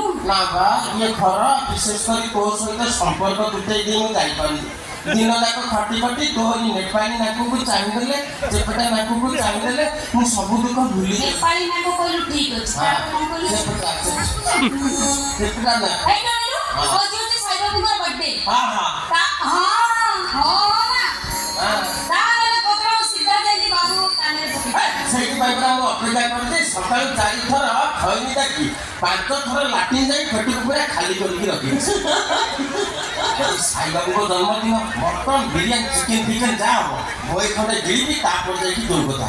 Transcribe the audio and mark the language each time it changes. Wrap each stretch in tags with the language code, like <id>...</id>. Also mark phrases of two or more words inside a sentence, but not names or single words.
<or>ନା ବା ଇଏ ଘର ବିଶେଷ କରି ତୋ ସହିତ ସମ୍ପର୍କ ତୁଟେଇ ଦେଇ ମୁଁ ଯାଇପାରୁନି ଦିନ ଯାକ ଖଟି ଖଟି ତୋରି ନେପାଳି ନାକକୁ ଚାହିଁଦେଲେ ସେପଟେ ନାକକୁ ଚାହିଁଦେଲେ ମୁଁ ସବୁ ଦୁଃଖ ଭୁଲି ନେପାଳି ନାକ କହିଲୁ ଠିକ ଅଛି ସେପଟା ନା बर्थडे हां हां ଅପେକ୍ଷା କରିଛି ସକାଳୁ 4 ଥର ଖଇନି ଡାକି 5 ଥର ଲାଟିନ୍ ଯାଇ ପେଟକୁ ପୁରା ଖାଲି କରିକି ରଖିଛି ସାଇବାବୁଙ୍କ ଜନ୍ମଦିନ ମଟନ ବିରିୟାନୀ ଚିକେନ ଫିକେନ ଯାହା ହବ ବହି ଖଣ୍ଡେ ଗିଳିବି ତାପରେ ଯାଇକି ଯୋଉ କଥା</or>